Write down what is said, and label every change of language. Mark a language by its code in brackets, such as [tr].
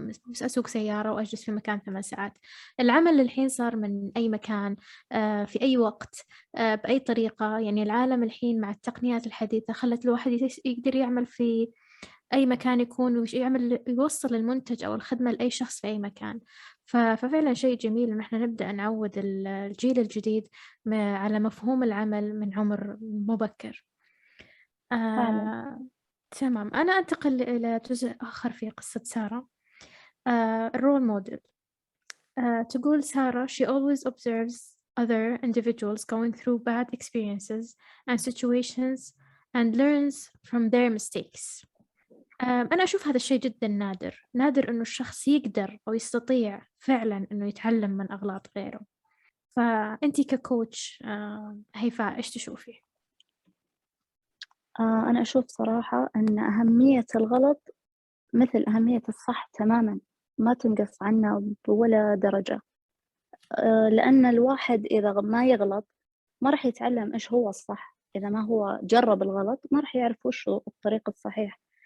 [ar] بس أسوق سيارة وأجلس في مكان 8 ساعات، العمل الحين صار من أي مكان في أي وقت بأي طريقة، يعني العالم الحين مع التقنيات الحديثة خلت الواحد يقدر يعمل في أي مكان يكون يوصل المنتج أو الخدمة لأي شخص في أي مكان، ففعلا شيء جميل إن إحنا نبدأ نعود الجيل الجديد على مفهوم العمل من عمر مبكر. فعلًا. تمام، أنا أنتقل إلى جزء آخر في قصة سارة. الرول موديل. تقول سارة [en] she always observes other individuals going through bad experiences and situations and learns from their mistakes. [ar] أنا أشوف هذا الشيء جدا نادر، نادر إنه الشخص يقدر أو يستطيع فعلا إنه يتعلم من أغلاط غيره. فأنتي ككوتش هيفاء إيش تشوفي؟ أنا أشوف صراحة أن أهمية الغلط مثل أهمية الصح تمامًا، ما تنقص عنها بولا درجة، لأن الواحد إذا ما يغلط ما راح يتعلم إيش هو الصح، إذا ما هو جرب الغلط ما راح يعرف وش هو الطريق الصحيح.